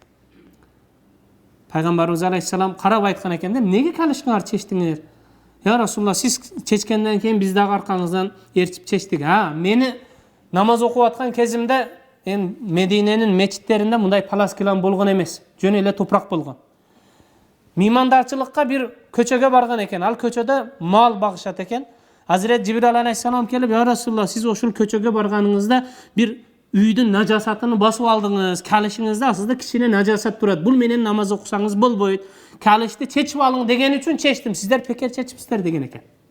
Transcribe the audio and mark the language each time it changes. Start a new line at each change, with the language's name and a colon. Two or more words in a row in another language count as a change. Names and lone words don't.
Kyrgyz: Пайгамбарыбыз алейхиссалам карап айткан экен, неге калишкаңар чечтиңер?
Arabic: يا رسول الله,
Kyrgyz: сиз чечкенден кийин биз дагы аркаңыздан эрчип чечтик. Мени намаз окуп аткан кезимде Мединенин мечиттеринде мындай паласкилан болгон эмес. Жөн эле топурак болгон. Меймандарчылыкка бир көчөгө барган экен. Ал көчөдө мал багышат экен. Азирети Жебирейил алейхиссалам келип,
Arabic: يا رسول الله,
Kyrgyz: сиз ошол көчөгө барганыңызда бир үйдүн нажасатын басып алдыңыз. Калышыңызда сизде кичине нажасат турат. Бул менен намаз окусаңыз болбойт. Калышты чечип алың деген үчүн чечтим. Сиздер пекер чечипсиздер деген экен.